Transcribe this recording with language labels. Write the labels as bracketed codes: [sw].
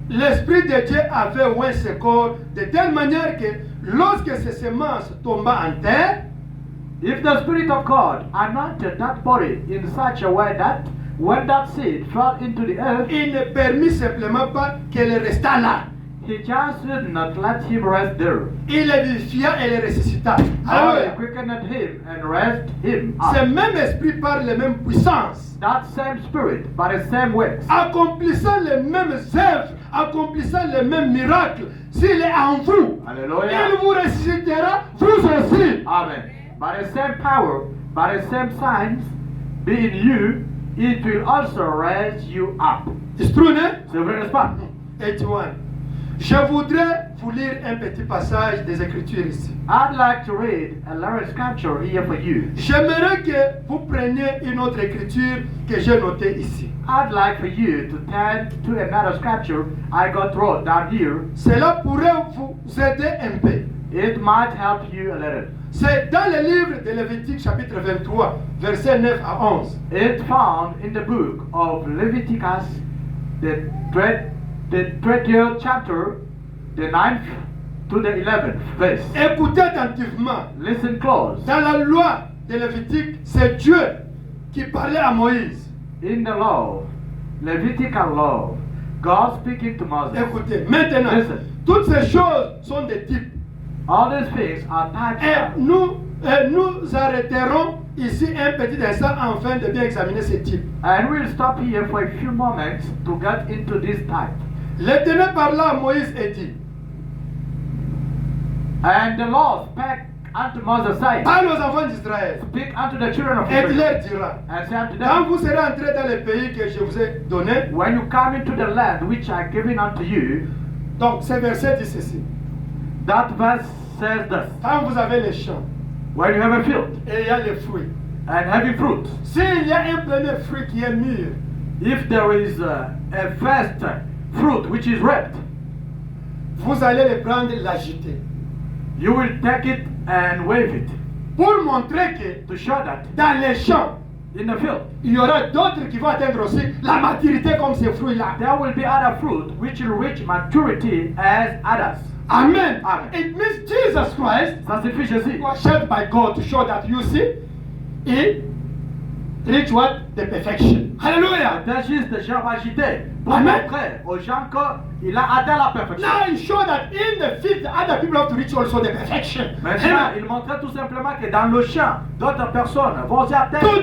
[fr] l'esprit de Dieu avait oint ce corps de telle manière que lorsque ses semences tombaient en terre, [en] if the spirit of God anointed that body in such a way that when that seed fell into the earth, [fr] il ne permit simplement pas qu'elle restât là. [en] He just did not let him rest there. [fr] Il le vivifia et le ressuscita. [en] God Alléluia. quickened him and raised him [fr] Ce [en] up. [fr] même esprit par les mêmes puissances, [en] That same spirit, by the same works, [fr] accomplissant les mêmes œuvres, accomplissant les mêmes miracles, s'il est en vous, Alléluia. il vous ressuscitera vous aussi. Amen. [en] By the same power, by the same signs, be in you, it will also raise you up. It's true, né? [fr] C'est vrai, n'est-ce pas? 81. Je voudrais vous lire un petit passage des Écritures ici. [en] I'd like to read a little scripture here for you. [fr] J'aimerais que vous preniez une autre écriture que j'ai notée ici. [en] I'd like for you to turn to another scripture I got wrote down here. [fr] Cela pourrait vous aider un peu. [en] It might help you a little. [fr] C'est dans le livre de Lévitique chapitre 23, versets 9 à 11. [en] It's found in the book of Leviticus, the 20th chapter, the 9th to the 11th verse. [fr] Écoutez attentivement. [en] Listen close. [fr] Dans la loi de Lévitique, c'est Dieu qui parlait à Moïse. [en] In the law, Levitical law, God speaking to Moses. [fr] Écoutez, maintenant, [en] Listen. [fr] toutes ces choses sont des types. [en] All these things are [fr] Et [en] types. [fr] nous arrêterons ici un petit instant afin de bien examiner ces types. [en] And we'll stop here for a few moments to get into this type. [fr] L'Éternel parla à Moïse et dit, [en] And the Lord spake unto Moses, saying, [fr] parle aux enfants d'Israël [en] Speak unto the children of [fr] et tu [en] Israel, [fr] leur diras, [en] and say unto [fr] quand [en] them, [fr] vous serez entrés dans le pays que je vous ai donné, [en] When you come into the land which I given unto you, [fr] donc ce verset dit ceci, [en] that verse says this. [fr] quand vous avez les champs [en] When you have a field [fr] et il y a les fruits, [en] and having fruit, [fr] s'il y a un premier fruit qui est mûr, [en] if there is a first fruit which is ripe, [fr] vous allez le prendre et l'agiter. [en] you will take it and wave it [fr] Pour montrer que [en] to show that [fr] dans les champs, [en] in the field [fr] il y aura d'autres qui vont atteindre aussi la maturité comme ces fruits-là. [en] there will be other fruit which will reach maturity as others. Amen. Amen. It means Jesus Christ [fr] Ça signifie Jésus. [en] was sent by God to show that you see, he reach what? The perfection. Hallelujah. [fr] C'est juste des gens agités pour Amen. montrer aux gens qu'il a atteint la perfection. [en] Now he showed that in the field, other people have to reach also the perfection. [fr] Maintenant, Amen. il montrait tout simplement que dans le champ, d'autres personnes vont atteindre